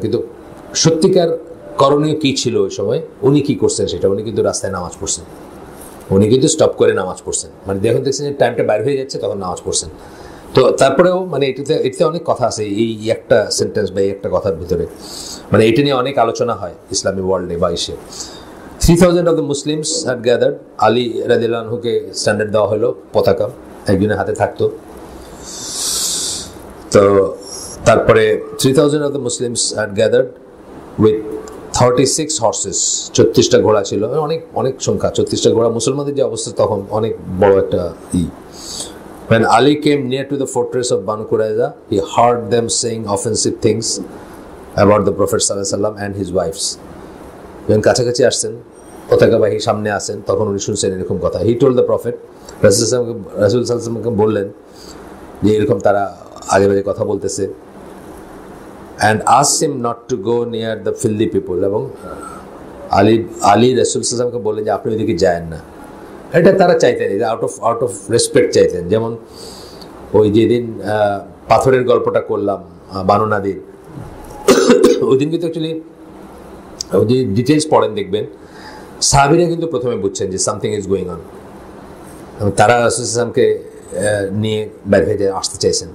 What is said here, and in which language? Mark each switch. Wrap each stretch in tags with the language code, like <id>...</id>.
<bn>কিন্তু সত্যিকার করণীয় কী ছিল ওই সময়, উনি কী করছেন সেটা, উনি কিন্তু রাস্তায় নামাজ পড়ছেন, উনি কিন্তু স্টপ করে নামাজ পড়ছেন, মানে যখন দেখছেন যে টাইমটা বাইরে হয়ে যাচ্ছে তখন নামাজ পড়ছেন। তো তারপরেও মানে এটাতে অনেক কথা আছে, এই একটা সেন্টেন্স বা এই একটা কথার ভিতরে, মানে এটা নিয়ে অনেক আলোচনা হয় ইসলামী ওয়ার্ল্ডে বা এসে।</bn> <en>3000 of the Muslims had gathered.</en> <bn>Ali রাদিয়াল্লাহু আনহুকে স্ট্যান্ডার্ড দেওয়া হলো, পতাকা একজনের হাতে থাকতো। তো তারপরে</bn> <en>3000 of the Muslims had gathered with 36 horses,</en> <bn>34টা ঘোড়া ছিল, অনেক অনেক সংখ্যা, 34টা ঘোড়া। মুসলমানদের যে অবস্থা তখন অনেক বড় একটা</bn> <en>When Ali came near to the fortress of Banu Qurayza, he heard them saying offensive things about the Prophet sallallahu alaihi wasallam and his wives.</en> <bn>যখন কাছাকাছি আসছেন, পতাকাবাহী সামনে আসেন, তখন উনি শুনছেন এরকম কথা।</bn> <en>He told the Prophet,</en> <bn>রাসূল সাল্লাল্লাহু আলাইহি ওয়াসাল্লামকে বললেন যে এরকম তারা আজে বাজে কথা বলতেছে,</bn> <en>and asked him not to go near the filthy people.</en> <bn>এবং আলী রাসূল সাল্লাল্লাহু আলাইহি ওয়াসাল্লামকে বললেন যে আপনি ওইদিকে যায়েন না। এটা তারা চাইতেন,</bn> <en>out of respect</en> <bn>চাইতেন। যেমন ওই যেদিন পাথরের গল্পটা করলাম বানু নাদির, ওই দিন কিন্তু অ্যাকচুয়ালি যে ডিটেলস পড়েন দেখবেন, সাহাবীরা কিন্তু প্রথমে বুঝছেন যে</bn> <en>something is going on,</en> <bn>তারা রাসূল সাল্লাল্লাহু আলাইহি ওয়াসাল্লামকে নিয়ে বের হয়ে আসতে চাইছেন।</bn>